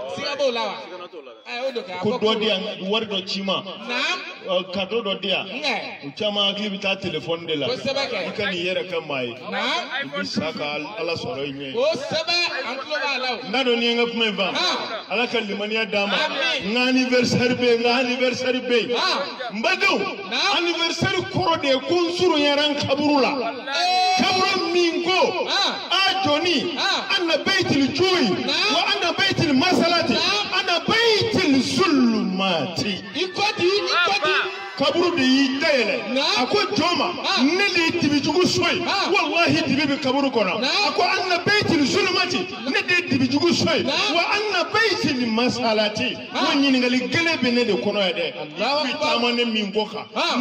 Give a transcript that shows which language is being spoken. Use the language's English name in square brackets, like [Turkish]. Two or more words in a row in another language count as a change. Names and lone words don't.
[Bambara] ko dɔ di yan wari dɔ ci ma cadeau dɔ di yan u caman hakili bɛ taa téléphone de la i ka nin yɛrɛ kɛ maa ye i bɛ sa ka Ala sɔrɔ i ɲɛ n'a dɔn ni ye n ka kuma in faamu Ala ka limaniya d'an ma n ka anniversaire bɛ yen n ka anniversaire bɛ yen n badenw anniversaire kɔrɔ de ye ko n surunyara n kaburu la kaburu min ko a jɔni [Arabic] أنا بيت الجوع وأنا بيت المسألة أنا بيت الظلمة [Bambara] kaburu de y'i dayɛlɛ a ko jɔn ma ne de ye dibijugu so ye wallahi dibi bɛ kaburu kɔnɔ a ko [Arabic] أنا بيت الظلمة [Bambara] ne de ye dibijugu so ye [Arabic] وأنا بيت المسألة [Bambara] ko ɲininkali gɛlɛn bɛ ne de kɔnɔ ye dɛ bi taama ne min ko kan ne